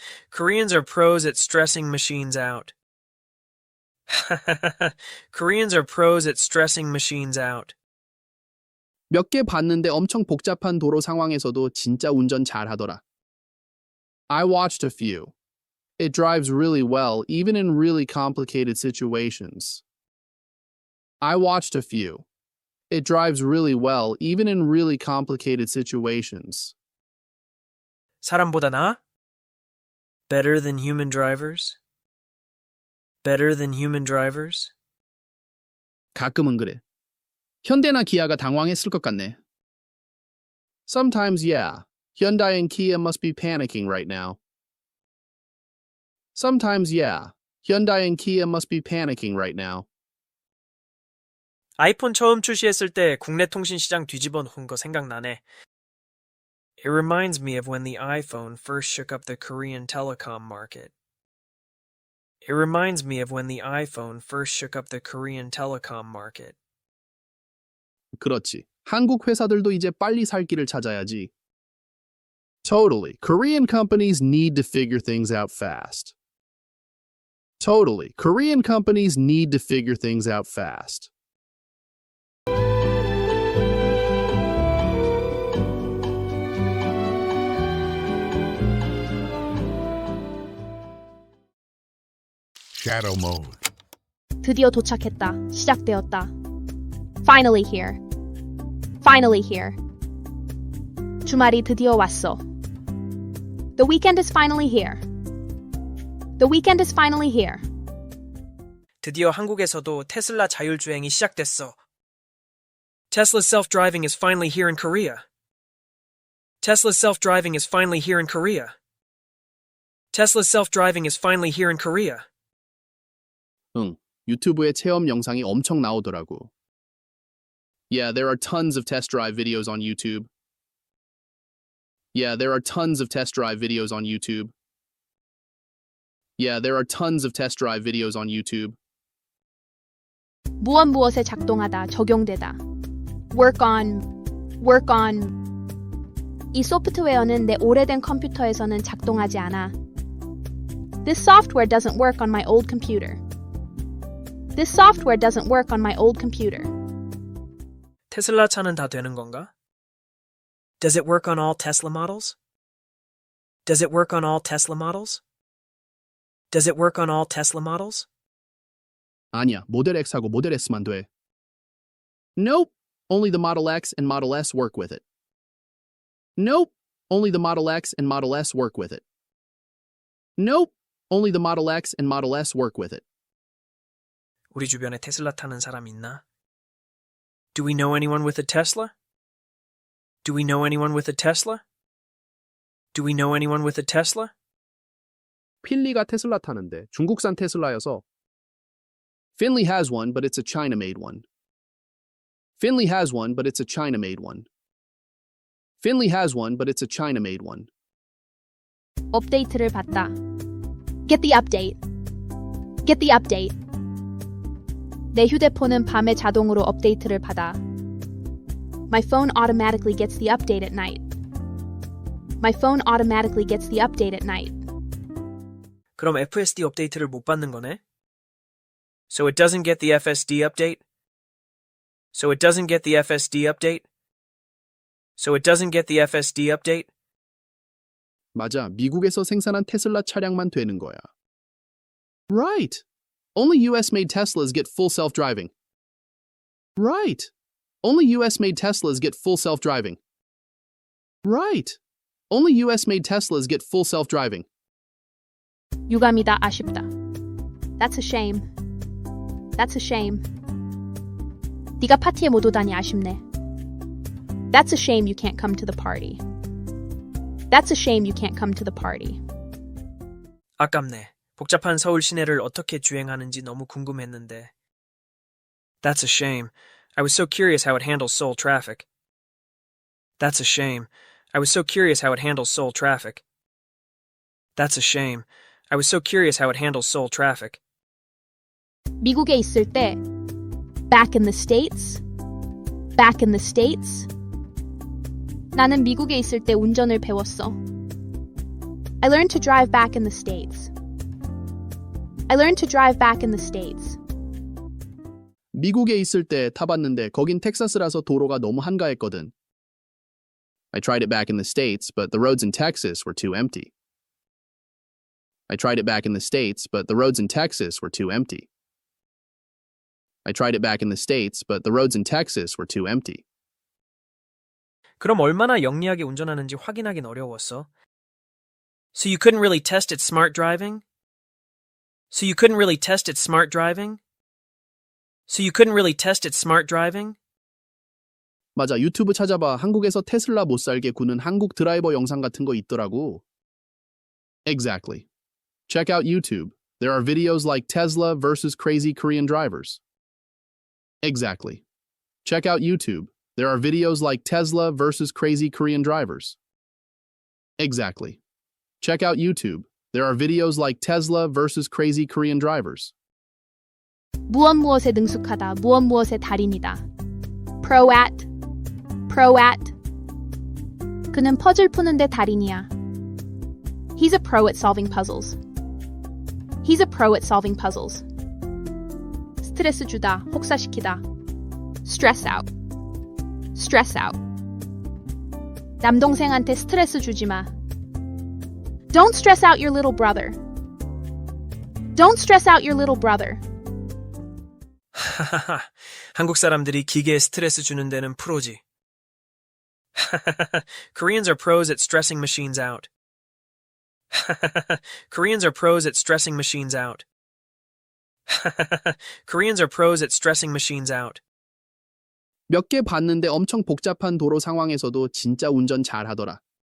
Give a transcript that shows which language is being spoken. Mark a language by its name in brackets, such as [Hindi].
[English] Koreans are pros at stressing machines out. Koreans are pros at stressing machines out. [Korean] 몇 개 봤는데 엄청 복잡한 도로 상황에서도 진짜 운전 잘하더라. [English] I watched a few. It drives really well, even in really complicated situations. I watched a few. It drives really well, even in really complicated situations. [Korean] 사람보다 나아? [English] Better than human drivers? Better than human drivers? [Korean] 가끔은 그래. 현대나 기아가 당황했을 것 같네. [English] Sometimes, yeah. Hyundai and Kia must be panicking right now. Sometimes, yeah. Hyundai and Kia must be panicking right now. [Korean] 아이폰 처음 출시했을 때 국내 통신 시장 뒤집어 놓은 거 생각나네. [English] It reminds me of when the iPhone first shook up the Korean telecom market. It reminds me of when the iPhone first shook up the Korean telecom market. [Korean] 그렇지. 한국 회사들도 이제 빨리 살 길을 찾아야지. [English] Totally. Korean companies need to figure things out fast. Totally. Korean companies need to figure things out fast. Shadow mode. [Korean] 드디어 도착했다. 시작되었다. [English] Finally here. Finally here. [Korean] 주말이 드디어 왔어. [English] The weekend is finally here. The weekend is finally here. [Korean] 드디어 한국에서도 테슬라 자율주행이 시작됐어. [English] Tesla's self-driving is finally here in Korea. Tesla's self-driving is finally here in Korea. Tesla's self-driving is finally here in Korea. [Korean] 응, 유튜브에 체험 영상이 엄청 나오더라고. [English] Yeah, there are tons of test drive videos on YouTube. Yeah, there are tons of test drive videos on YouTube. Yeah, there are tons of test drive videos on YouTube. [Korean] 무엇에 작동하다, 적용되다. [English] work on. [Korean] 이 소프트웨어는 내 오래된 컴퓨터에서는 작동하지 않아. [English] This software doesn't work on my old computer. This software doesn't work on my old computer. [Korean] 테슬라 차는 다 되는 건가? [English] Does it work on all Tesla models? Does it work on all Tesla models? Does it work on all Tesla models? [Korean] 아니야, 모델 X하고 모델 S만 돼. [English] Nope, only the Model X and Model S work with it. Nope, only the Model X and Model S work with it. Nope, only the Model X and Model S work with it. [Korean] 우리 주변에 테슬라 타는 사람 있나? [English] Do we know anyone with a Tesla? Do we know anyone with a Tesla? Do we know anyone with a Tesla? [Korean] 필리가 테슬라 타는데 중국산 테슬라여서. [English] Finley has one, but it's a China-made one. Finley has one, but it's a China-made one. Finley has one, but it's a China-made one. [Korean] 업데이트를 받다. [English] Get the update. Get the update. [Korean] 내 휴대폰은 밤에 자동으로 업데이트를 받아. [English] My phone automatically gets the update at night. My phone automatically gets the update at night. [Korean] 그럼 FSD 업데이트를 못 받는 거네? [English] So it doesn't get the FSD update? So it doesn't get the FSD update? So it doesn't get the FSD update? [Korean] 맞아, 미국에서 생산한 테슬라 차량만 되는 거야. [English] Right. Only US-made Teslas get full self-driving. Right. Only US-made Teslas get full self-driving. Right. Only US-made Teslas get full self-driving. [Korean] 유감이다, 아쉽다. [English] That's a shame. That's a shame. [Korean] 네가 파티에 못 오다니 아쉽네. [English] That's a shame you can't come to the party. That's a shame you can't come to the party. [Korean] 아깝네. 복잡한 서울 시내를 어떻게 주행하는지 너무 궁금했는데. [English] That's a shame. I was so curious how it handles Seoul traffic. That's a shame. I was so curious how it handles Seoul traffic. That's a shame. I was so curious how it handles Seoul traffic. [Korean] 미국에 있을 때 [English] back in the States? Back in the States? [Korean] 나는 미국에 있을 때 운전을 배웠어. [English] I learned to drive back in the States. I learned to drive back in the States. [Korean] 미국에 있을 때 타봤는데 거긴 텍사스라서 도로가 너무 한가했거든. [English] I tried it back in the States, but the roads in Texas were too empty. I tried it back in the States, but the roads in Texas were too empty. I tried it back in the States, but the roads in Texas were too empty. [Korean] 그럼 얼마나 영리하게 운전하는지 확인하긴 어려웠어. [English] So you couldn't really test its smart driving? So you couldn't really test its smart driving? So you couldn't really test its smart driving? [Korean] 맞아, 유튜브 찾아봐. 한국에서 테슬라 못 살게 구는 한국 드라이버 영상 같은 거 있더라고. [English] Exactly. Check out YouTube. There are videos like Tesla versus crazy Korean drivers. Exactly. Check out YouTube. There are videos like Tesla versus crazy Korean drivers. Exactly. Check out YouTube. There are videos like Tesla versus crazy Korean drivers. [Korean] 무엇에 능숙하다, 무엇에 달인이다. [English] Pro at, pro at. [Korean] 그는 퍼즐 푸는데 달인이야. [English] He's a pro at solving puzzles. He's a pro at solving puzzles. [Korean] 스트레스 주다, 혹사시키다. [English] Stress out. Stress out. [Korean] 남동생한테 스트레스 주지 마. [English] Don't stress out your little brother. Don't stress out your little brother. [Korean] 하하하, 한국 사람들이 기계에 스트레스 주는 데는 프로지. [English] Koreans are pros at stressing machines out. Koreans are pros at stressing machines out. Koreans are pros at stressing machines out. [Korean] 몇 개 봤는데 엄청 복잡한 도로 상황에서도 진짜 운전 잘 하더라.